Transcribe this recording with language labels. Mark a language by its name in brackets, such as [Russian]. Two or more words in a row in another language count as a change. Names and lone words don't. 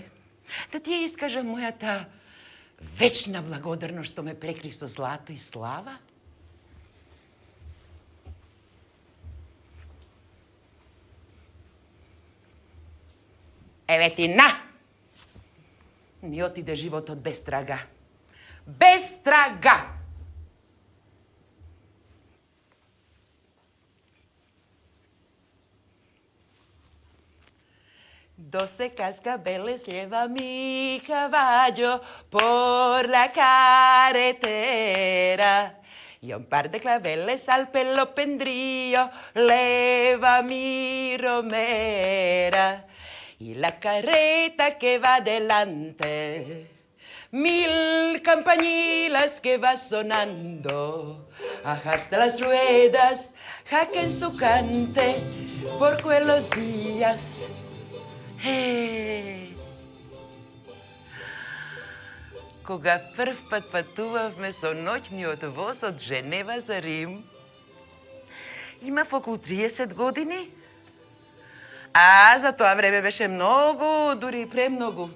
[Macedonian] Да ти ја искажам мојата вечна благодарност што ме прекри со злато и слава? Еве ти на! Ми отиде животот без трага. Без трага! [Spanish] Doce cascabeles lleva mi caballo por la carretera y un par de claveles al pelo pendrío lleva mi romera y la carreta que va delante, 1000 campanilas que va sonando, hasta las ruedas jaquen su cante por quellos días. [Macedonian] Кога прв пат патувавме со ноќниот воз од Женева за Рим, имав околу 30 години. А за тоа време беше многу, дури премногу.